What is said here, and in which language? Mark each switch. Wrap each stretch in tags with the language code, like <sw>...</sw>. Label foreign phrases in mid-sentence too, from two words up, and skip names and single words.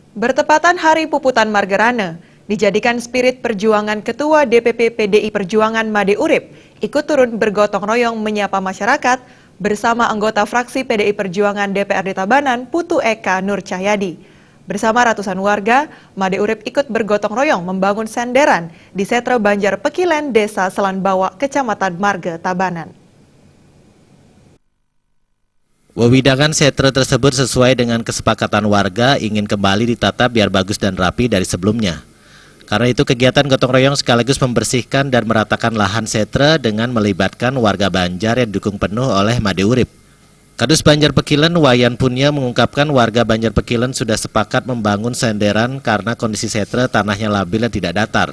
<id>Bertepatan Hari Puputan Margerane, dijadikan spirit perjuangan Ketua DPP PDI Perjuangan Made Urip ikut turun bergotong royong menyapa masyarakat bersama anggota fraksi PDI Perjuangan DPRD Tabanan Putu Eka Nur Cahyadi. Bersama ratusan warga, Made Urip ikut bergotong royong membangun senderan di Setre Banjar Pekilen, Desa Selanbawa, Kecamatan Marge, Tabanan. Wewidangan setre tersebut sesuai dengan kesepakatan warga ingin kembali ditata biar bagus dan rapi dari sebelumnya. Karena itu kegiatan gotong royong sekaligus membersihkan dan meratakan lahan setre dengan melibatkan warga Banjar yang didukung penuh oleh Made Urip. Kadus Banjar Pekilen Wayan Punya mengungkapkan warga Banjar Pekilen sudah sepakat membangun senderan karena kondisi setre tanahnya labil dan tidak datar.</id>